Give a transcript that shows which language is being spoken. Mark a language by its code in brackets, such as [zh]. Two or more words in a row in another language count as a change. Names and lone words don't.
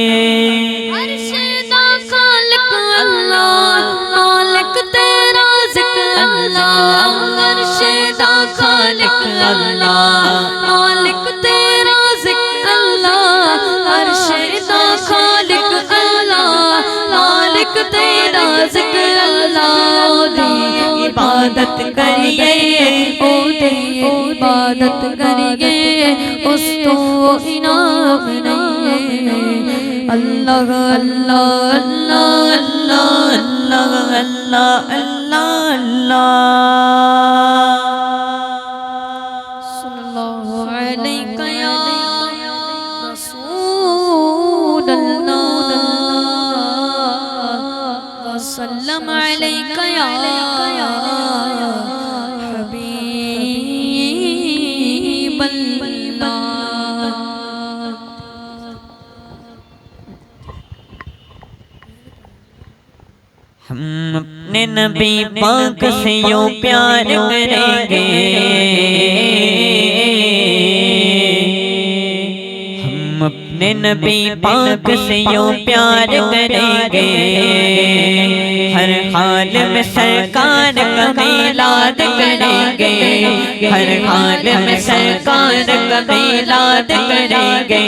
[pa] عرش دا خالق اللہ مالک تیرا ذکر اللہ، عرش دا خالق اللہ مالک تیرا ذکر اللہ، عرش دا خالق اللہ مالک تیرا ذکر اللہ. اودی عبادت کریئے، اودی عبادت کریئے اس توں انعام نہیں. अल्लाह अल्लाह अल्लाह अल्लाह अल्लाह अल्लाह अल्लाह [ar] صلى الله عليك يا رسول الله وسلم عليك يا حبيب الله. [ur] ہم اپنے نبی پاک سے یوں پیار کریں گے، ہم اپنے نبی پاک سے یوں پیار کریں گے، ہر حال میں سرکار کا میلاد کریں گے، ہر حال میں سرکار کا میلاد کریں گے.